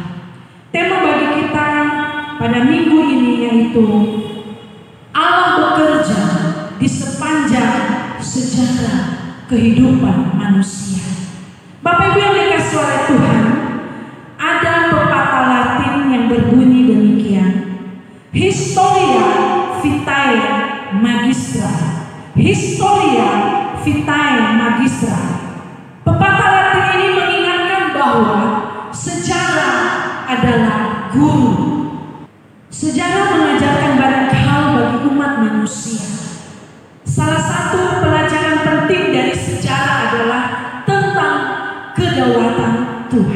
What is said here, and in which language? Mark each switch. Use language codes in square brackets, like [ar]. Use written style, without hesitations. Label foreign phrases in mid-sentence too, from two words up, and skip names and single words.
[id] Tema bagi kita pada minggu ini yaitu Allah bekerja di sepanjang sejarah kehidupan manusia. Bapak Ibu yang dikasihi oleh Tuhan, ada pepatah Latin yang berbunyi demikian: [la] Historia vitae magistra. Historia vitae magistra. [id] Pepatah Latin ini mengingatkan bahwa sejarah adalah guru. Sejarah mengajarkan banyak hal bagi umat manusia. Salah satu pelajaran penting dari sejarah adalah tentang kedaulatan Tuhan.